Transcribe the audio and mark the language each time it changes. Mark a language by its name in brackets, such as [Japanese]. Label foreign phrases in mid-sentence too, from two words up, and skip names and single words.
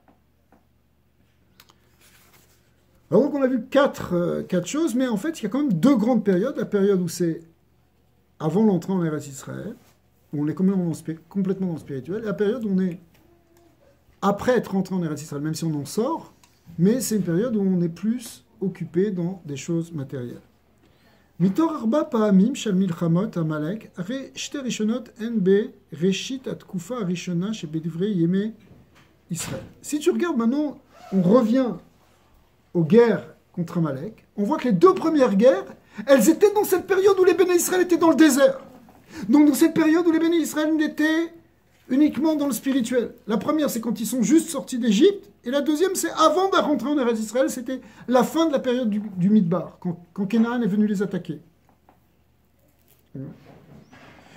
[French] Alors donc on a vu quatre choses, mais en fait il y a quand même 2 grandes périodes. La période où c'est avant l'entrée en Eretz Israël, où on est complètement dans le spirituel, et la période où on est après être rentré en Eretz Israël, même si on en sort, mais c'est une période où on est plus occupé dans des choses matérielles. [Hebrew] מתוך ארבע פעמים של מלחמות עמלק, הרי שתי ראשונות הן בראשית התקופה ראשונה שבדברי ימי ישראל. [French] Si tu regardes maintenant, on revient aux guerres contre Amalek, on voit que les 2 premières guerres, elles étaient dans cette période où les bénis Israël étaient dans le désert. Donc dans cette période où les bénis Israël étaient uniquement dans le spirituel. La première, c'est quand ils sont juste sortis d'Égypte, et la deuxième, c'est avant de rentrer en Eretz Israël, c'était la fin de la période du Midbar, quand Canaan est venu les attaquer.